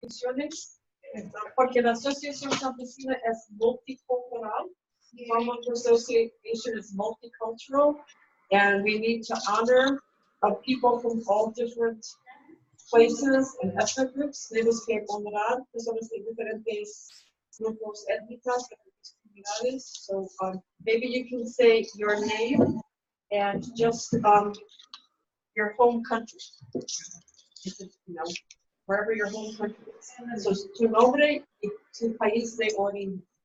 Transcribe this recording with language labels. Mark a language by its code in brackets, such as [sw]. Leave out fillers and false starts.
[es] instituciones, porque la Asociación Campesina es multicultural. [en] Farmers Association is multicultural, and we need to honor people from all different places and ethnic groups. [es] Tenemos que honrar personas de diferentes grupos étnicos, diferentes comunidades. [en] So maybe you can say your name and just your home country. You know, wherever your home country is. [es] So tu nombre y tu país de origen.